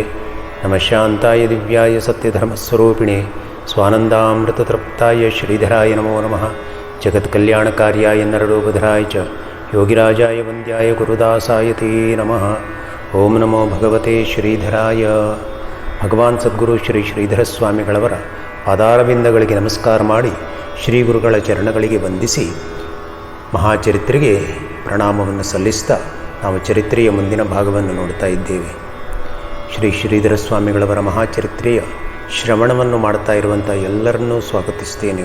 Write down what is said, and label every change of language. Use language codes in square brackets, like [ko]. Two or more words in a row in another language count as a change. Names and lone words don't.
[sa] नमः शान्ताय दिव्याय सत्यधर्मस्वरूपिणे स्वानन्दामृततृप्ताय श्रीधराय नमो नमः। जगत्कल्याणकार्याय नररूपधराय च योगिराजाय वन्द्याय गुरुदासाय ते नमः। ಓಂ ನಮೋ ಭಗವತೆ ಶ್ರೀಧರಾಯ. [kn] ಭಗವಾನ್ ಸದ್ಗುರು ಶ್ರೀ ಶ್ರೀಧರ ಸ್ವಾಮಿಗಳವರ ಪಾದಾರವಿಂದಗಳಿಗೆ ನಮಸ್ಕಾರ ಮಾಡಿ ಶ್ರೀ ಗುರುಗಳ ಚರಣಗಳಿಗೆ ವಂದಿಸಿ ಮಹಾಚರಿತ್ರೆಗೆ ಪ್ರಣಾಮವನ್ನು ಸಲ್ಲಿಸ್ತಾ ನಾವು ಚರಿತ್ರೆಯ ಮುಂದಿನ ಭಾಗವನ್ನು ನೋಡ್ತಾ ಇದ್ದೇವೆ. ಶ್ರೀ ಶ್ರೀಧರ ಸ್ವಾಮಿಗಳವರ ಮಹಾಚರಿತ್ರೆಯ ಶ್ರವಣವನ್ನು ಮಾಡ್ತಾ ಇರುವಂಥ ಎಲ್ಲರನ್ನೂ ಸ್ವಾಗತಿಸ್ತೇನೆ.